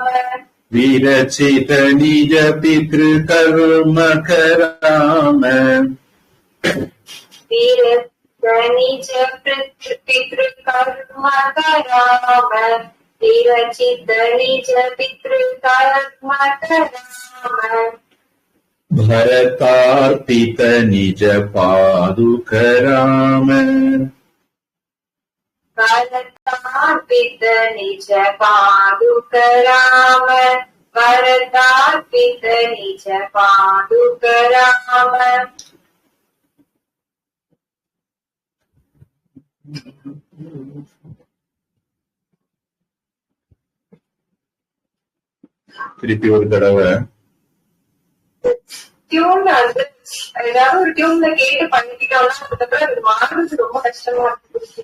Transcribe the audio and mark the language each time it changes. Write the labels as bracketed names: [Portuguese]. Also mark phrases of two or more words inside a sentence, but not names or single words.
[Sanskrit] विरचित निज पितृ कर्म कराम विरचित निज पितृ कर्म कराम विरचित निज पितृ कर्म कराम भरतार्पित निज पादुक राम भरतार्पित निज पादुक राम भरतार्पित निज पादुक राम [Tamil] திருப்பி ஒரு தடவை டியூன் வந்து ஏதாவது ஒரு டியூன்ல கேட்டு பண்ணிக்கிட்டோம்னா அதுக்கப்புறம் அது மாறுறது ரொம்ப கஷ்டமா இருக்கு.